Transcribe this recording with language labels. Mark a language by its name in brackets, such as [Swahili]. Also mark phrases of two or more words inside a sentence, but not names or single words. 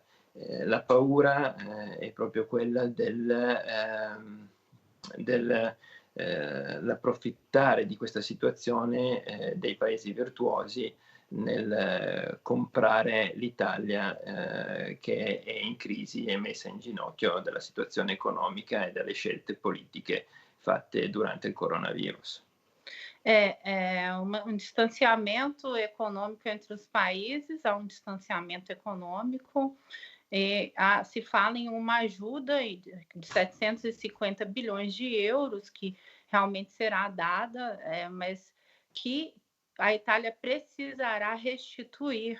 [Italian] La paura è proprio quella dell'approfittare di questa situazione dei paesi virtuosi nel comprare l'Italia che è in crisi e messa in ginocchio dalla situazione economica e dalle scelte politiche fatte durante il coronavirus. [Portuguese] Um distanciamento econômico entre os países, há um distanciamento econômico, e se fala em uma ajuda de 750 bilhões de euros que realmente será dada, mas que a Itália precisará restituir.